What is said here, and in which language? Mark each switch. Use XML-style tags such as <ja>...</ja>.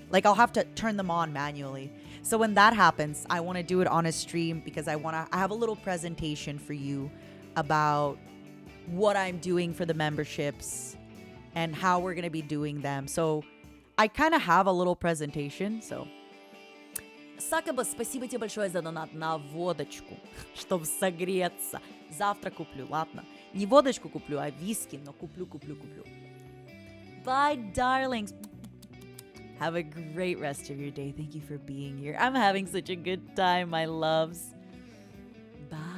<en>Like, I'll have to turn them on manually. So when that happens, I want to do it on a stream because I have a little presentation for you about what I'm doing for the memberships and how we're going to be doing them. So I kind of have a little presentation, so...</en> <ru>Сакаба, спасибо тебе большое за донат на водочку, чтобы согреться. Завтра куплю, ладно? Не водочку куплю, а виски, но куплю.</ru> <en>Bye, darlings. Have a great rest of your day. Thank you for being here. I'm having such a good time, my loves. Bye.</en>